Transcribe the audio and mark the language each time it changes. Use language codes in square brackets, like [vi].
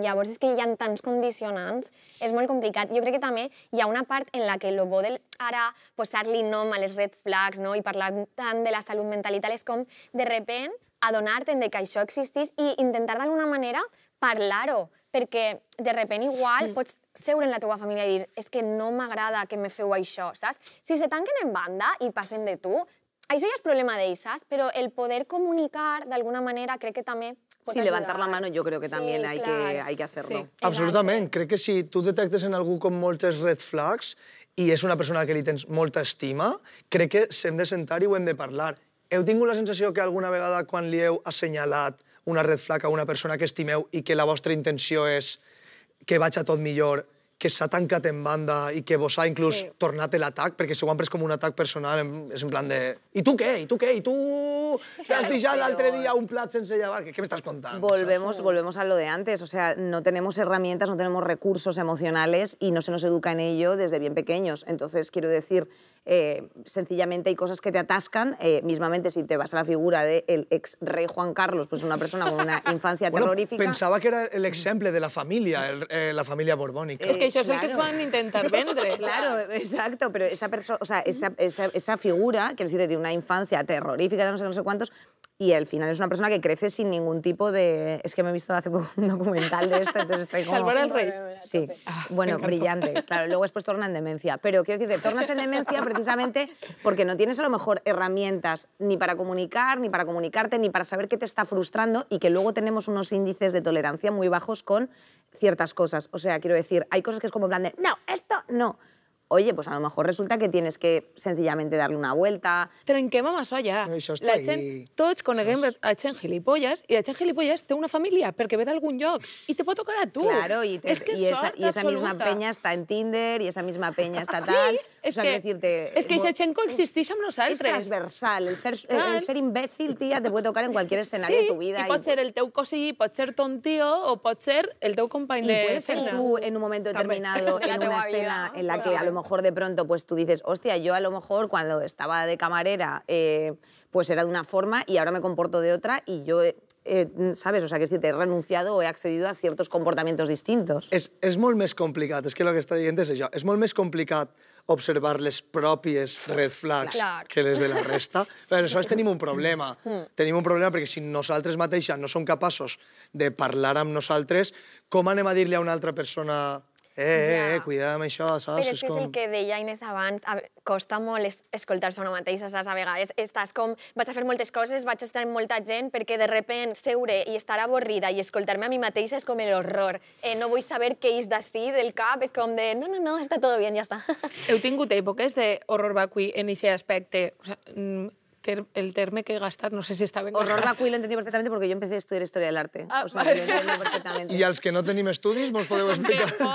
[ca] Llavors és que hi ha tants condicionants, és molt complicat. Jo crec que també hi ha una part en la que el bo de ara posar-li nom a les red flags i parlar tant de la salut mental i tal és com, de repent, adonar-te'n que això existís i intentar d'alguna manera parlar-ho, perquè de repent igual pots seure en la teva família i dir és que no m'agrada que me feu això, saps? Si se tanquen en banda i passen de tu, això ja és problema d'ells, saps? Però el poder comunicar d'alguna manera crec que també pot ajudar. [es] Sí, levantar la mano yo creo que también hay que hacerlo. [ca] Absolutament. Crec que si tu detectes en algú com moltes red flags i és una persona que li tens molta estima, crec que s'hem de sentar i ho hem de parlar. Heu tingut la sensació que alguna vegada quan li heu assenyalat una red flag a una persona que estimeu i que la vostra intenció és que vaig a tot millor, que s'ha tancat en banda i que vos ha inclús tornat l'atac, perquè s'ho han pres com un atac personal, és en plan de... I tu què? I tu què? I tu t'has deixat l'altre dia un plat sense llevar? [es] ¿Qué me estás contando? Volvemos a lo de antes, o sea, no tenemos herramientas, no tenemos recursos emocionales y no se nos educa en ello desde bien pequeños. Entonces, quiero decir, sencillamente hay cosas que te atascan, mismamente si te vas a la figura del ex rey Juan Carlos, pues una persona con una infancia terrorífica... [ca] Pensava que era l'exemple de la família borbònica. És que això és el que es van intentar vendre. [es] Claro, exacto, pero esa persona, o sea, esa figura, quiero decir, tiene una infancia terrorífica de no sé cuántos, y al final es una persona que crece sin ningún tipo de... Es que me he visto hace poco un documental de esto, entonces estoy como... Salvar al rey. Sí, bueno, brillante. Claro, luego después torna en demencia. Pero quiero decir, te tornas en demencia precisamente porque no tienes a lo mejor herramientas ni para comunicar, ni para comunicarte, ni para saber qué te está frustrando y que luego tenemos unos índices de tolerancia muy bajos con ciertas cosas. O sea, quiero decir, hay cosas que es como en plan de, no, esto no. Oye, pues a lo mejor resulta que tienes que sencillamente darle una vuelta. [ca] Trenquem amb això allà. La gent, tots coneguem a gent gilipolles i la gent gilipolles té una família perquè ve d'algun lloc i te pot tocar a tu. [es] Claro, y esa misma peña está en Tinder y esa misma peña está tal. [ca] És [es] o sea, [ca] que aquesta gent coexisteix amb nosaltres. És transversal. [es] El ser imbècil, tia, te puede tocar en cualquier escenario de tu vida. [ca] I pot ser el teu cosí, pot ser ton tío o pot ser el teu company de... [es] Y puede ser tú en un momento determinado, en una escena en la que a lo mejor de pronto pues tú dices, hostia, yo a lo mejor cuando estaba de camarera pues era de una forma y ahora me comporto de otra y yo... ¿sabes? O sea, que he renunciado o he accedido a ciertos comportamientos distintos. [ca] És molt més complicat, és que el que està dient és això. És molt més complicat observar les pròpies red flags que les de la resta. Per això tenim un problema. Tenim un problema perquè si nosaltres mateixes no som capaços de parlar amb nosaltres, com anem a dir-li a una altra persona cuidado amb això, saps? Però és que és el que deia Inés abans, costa molt escoltar-se una mateixa, saps? A vegades estàs com, vaig a fer moltes coses, vaig a estar amb molta gent, perquè de repent seure i estar avorrida i escoltar-me a mi mateixa és com l'horror. No vull saber què és d'ací, del cap, és com de, no, està tot bé, ja està. Heu tingut èpoques d'horror vacui en aquest aspecte? O sea, el terme que he gastat, no sé si està ben gastat. [es] Horror vacui lo entendí perfectamente porque yo empecé a estudiar historia del arte. O sea, que lo entendí perfectamente. [ca] I els que no tenim estudis, mos podeu explicar?